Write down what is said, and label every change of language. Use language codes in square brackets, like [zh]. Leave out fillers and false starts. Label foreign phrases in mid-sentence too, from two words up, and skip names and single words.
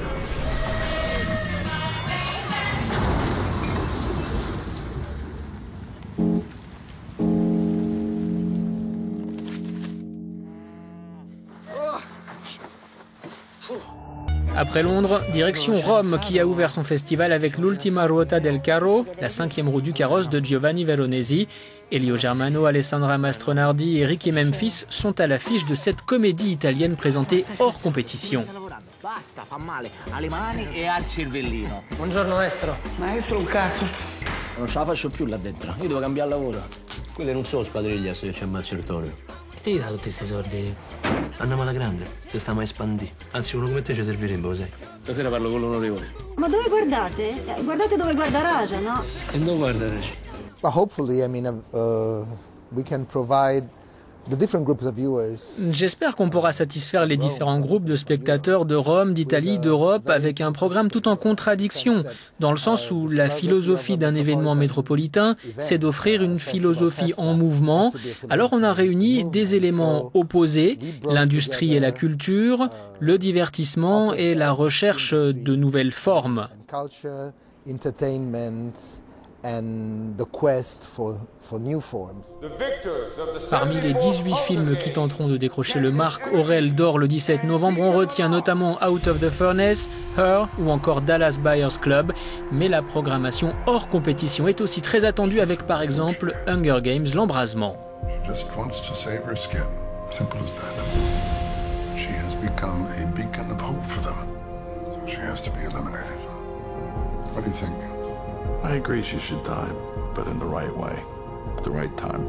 [fr] Après Londres, direction Rome qui a ouvert son festival avec l'Ultima Ruota del Carro, la 5e roue du carrosse de Giovanni Veronesi. Elio Germano, Alessandra Mastronardi et Ricky Memphis sont à l'affiche de cette comédie italienne présentée hors compétition. [it] Buongiorno maestro. Maestro un cazzo. Non ce la faccio più là dentro, io devo cambiare lavoro. Quelli non sono spadriglia se ci ammazzo il toro. Che ti dà tutti questi soldi? Andiamo alla grande, se stiamo a espandire. Anzi, uno come te ci servirebbe, lo sai. Stasera parlo con l'onorevole. Ma dove guardate? Guardate dove guarda Raja, no? E dove guarda Raja? [en] But hopefully, I mean, we can provide the different groups of viewers. [fr] J'espère qu'on pourra satisfaire les différents groupes de spectateurs de Rome, d'Italie, d'Europe avec un programme tout en contradiction, dans le sens où la philosophie d'un événement métropolitain, c'est d'offrir une philosophie en mouvement. Alors on a réuni des éléments opposés, l'industrie et la culture, le divertissement et la recherche de nouvelles formes. [en] And the quest for new forms. [fr] Parmi les 18 films qui tenteront de décrocher le Marc Aurel d'or le 17 novembre, on retient notamment Out of the Furnace, Her ou encore Dallas Buyers Club. Mais la programmation hors compétition est aussi très attendue avec par exemple Hunger Games, l'embrasement. [en] Just wants to save her skin. Simple as that. She has become a beacon of hope for them. So she has to be eliminated. What do you think? I agree she should die, but in the right way, at the right time.